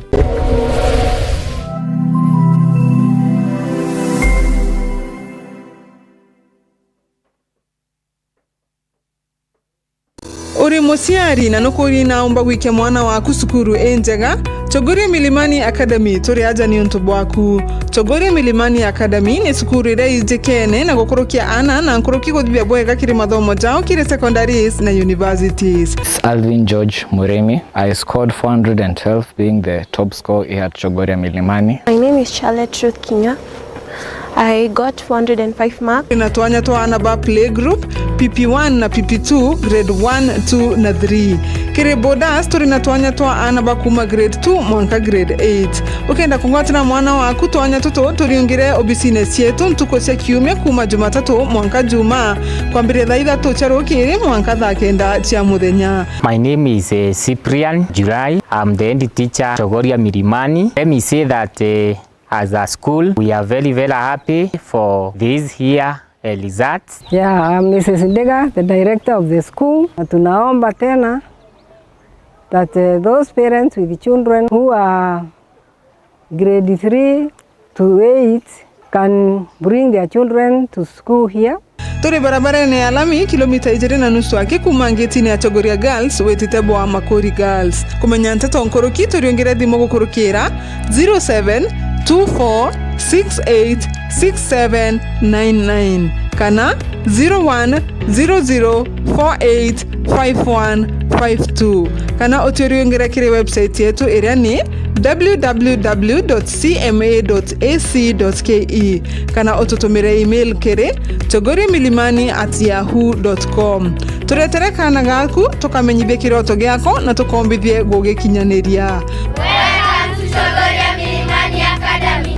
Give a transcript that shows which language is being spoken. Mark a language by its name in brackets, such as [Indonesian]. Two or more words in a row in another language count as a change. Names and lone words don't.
[Meru] Uri musiari na nukuri na umba wike mwana waku sukuru enjega Chogoria Milimani Academy turi aja ni untu bwaku. Chogoria Milimani Academy ni sukuru ira ijekene na gukorokia ana na nkoroki guthibia bwega kiri mathomo jao kiri secondaries na universities. Alvin George Muremi. [English] I scored 412 being the top scorer here at Chogoria Milimani. My name is Charlotte Truth Kinya. I got 405 marks. [Meru] Inatuanya toa ana ba playgroup PP1 na PP2 grade 1, 2 na 3. Kire bodas turi natuanya toa ana ba kuma grade 2 mwanka grade 8. Ukenda kungwatina mwana waku tuanya tuto turiungire obisines yetu ntuko cia kiumia kuma Jumatatu mwanka Juma kwambire thaa 3 cia rukiri mwanka thaa 9 cia muthenya. [English] My name is Cyprian July. I'm the head teacher Chogoria Milimani. Let me say that as a school, we are very, very happy for this here results. Yeah, I'm Mrs. Ndega, the director of the school. [Swahili] Tunaomba tena [English] that those parents with children who are grade 3 to 8 can bring their children to school here. [Meru] Turi barabara ni alami kilomita 2.5 ake kuma ngeti ni ya Chogoria Girls wetitebo wa Makori Girls. Kumenya nteto nkoroki turiongere thimo gukurukira 0724686799 kana 0100485152 kana uturiongere kire website yetu iria ni www.cma.ac.ke kana ututumire email kiri chogoriamilimani@yahoo.com. Turetereka na gaku tukamenyithie kiroto giako na tukombithie gugikinyaniria. [English] Welcome to Chogoria Milimani Academy.